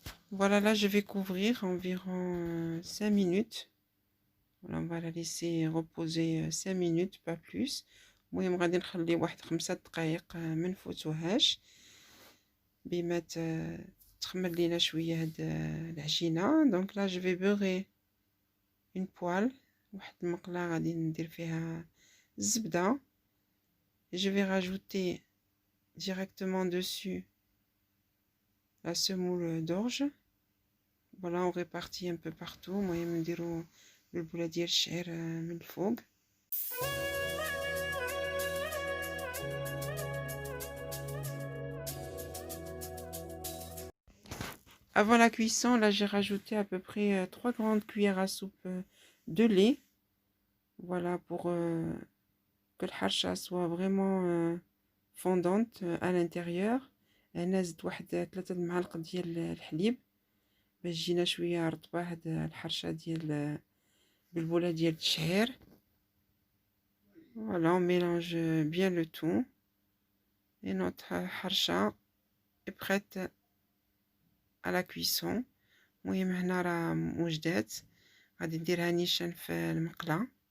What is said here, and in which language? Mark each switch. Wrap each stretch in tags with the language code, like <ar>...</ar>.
<fr>Voilà, là je vais couvrir environ 5 minutes. Voilà, on va la laisser reposer 5 minutes, pas plus.</fr> <ar>المهم غادي نخلي واحد 5 دقائق ما نفوتوهاش بما تخمر لينا شويه هاد العجينه.</ar> <fr>دونك لا جو في بوغي اون بوال،</fr> <ar>واحد المقله غادي ندير فيها الزبده.</ar> <fr>جو في راجوتي directement dessus la semoule d'orge. Voilà, on répartit un peu partout.</fr> <ar>المهم نديرو البوله ديال الشعير من الفوق.</ar> <fr>Avant la cuisson, là j'ai rajouté à peu près 3 grandes cuillères à soupe de lait. Voilà, pour que le harsha soit vraiment fondante à l'intérieur.</fr> <ar>هنا زدت واحد 3 معالق ديال الحليب باش تجينا شويه رطبه هاد الحرشه ديال بالبوله ديال الشعير.</ar> <fr>Voilà, on mélange bien le tout et notre harsha est prête à la cuisson.</fr> <ar>المهم هنا راه وجدات، غادي نديرها نيشان في المقله.</ar>